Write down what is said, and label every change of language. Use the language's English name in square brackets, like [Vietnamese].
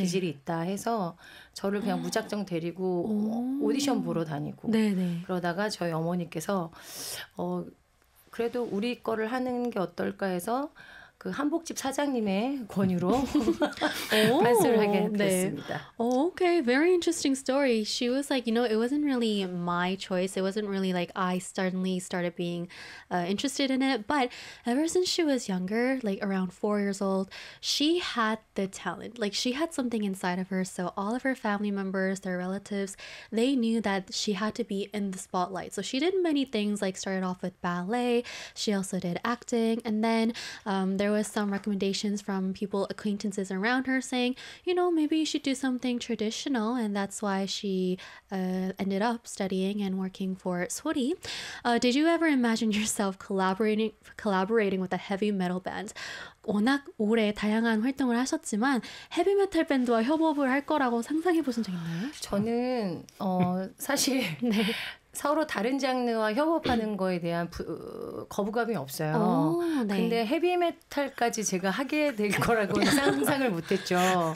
[Korean] 기질이 있다 해서 저를 그냥 무작정 데리고 오디션 보러 다니고 네네. 그러다가 저희 어머니께서 그래도 우리 거를 하는 게 어떨까 해서 그 한복집 사장님의 권유로 발수를 하게 됐습니다. [English] 네. Oh, okay, very interesting story. She was like, you know, it wasn't really my choice. It wasn't really like I suddenly started being interested in it. But ever since she was younger, like around 4 years old, she had the talent. Like she had something inside of her. So all of her family members, their relatives, they knew that she had to be in the spotlight. So she did many things, like started off with ballet. She also did acting. And then there was some recommendations from people, acquaintances around her saying, you know, maybe you should do something traditional. And that's why she ended up studying and working for Sori. Did you ever imagine yourself collaborating with a heavy metal band? [Korean] 워낙 오래 다양한 활동을 하셨지만 헤비메탈 밴드와 협업을 할 거라고 상상해 보신 적 있나요? 저는 사실 네. 서로 다른 장르와 협업하는 거에 대한 거부감이 없어요. 네. 근데 헤비메탈까지 제가 하게 될 거라고는 상상을 못했죠.